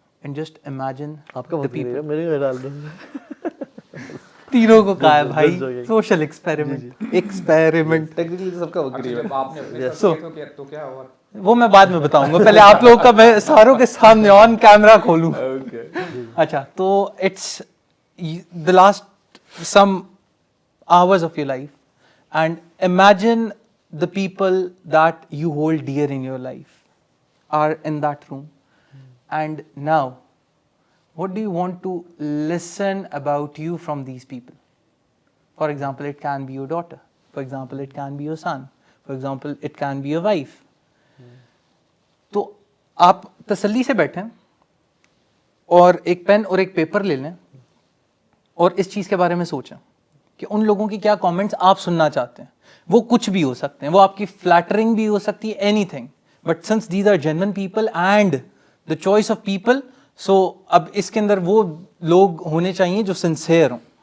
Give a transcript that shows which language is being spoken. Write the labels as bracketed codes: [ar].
[en] and just imagine [ur] آپ کا وقت قریب ہے, میرے ڈال دو. تینوں کو کہا ہے بھائی سوشل ایکسپیریمنٹ ٹیکنیکلی سب کا وقت قریب ہے. آپ نے تو کیا ہوا وہ میں بعد میں بتاؤں گا, پہلے آپ لوگوں کا میں ساروں کے سامنے آن کیمرہ کھولوں. [en] اچھا, تو it's the last some hours of your life, and imagine the people that you hold dear in your life are in that room, and now what do you want to listen about you from these people? For example, it can be your daughter, for example it can be your son, for example it can be your wife. [ur] تو آپ تسلی سے بیٹھیں اور ایک pain اور ایک paper لے لیں اور اس چیز کے بارے میں سوچیں کہ ان لوگوں کی کیا کامنٹس آپ سننا چاہتے ہیں. وہ کچھ بھی ہو سکتے ہیں, وہ آپ کی فلیٹرنگ بھی ہو سکتی ہے, any thing, [en] but since these are genuine people and the choice of people, [ur] سو اب اس کے اندر وہ لوگ ہونے چاہیے جو سنسیئر ہوں.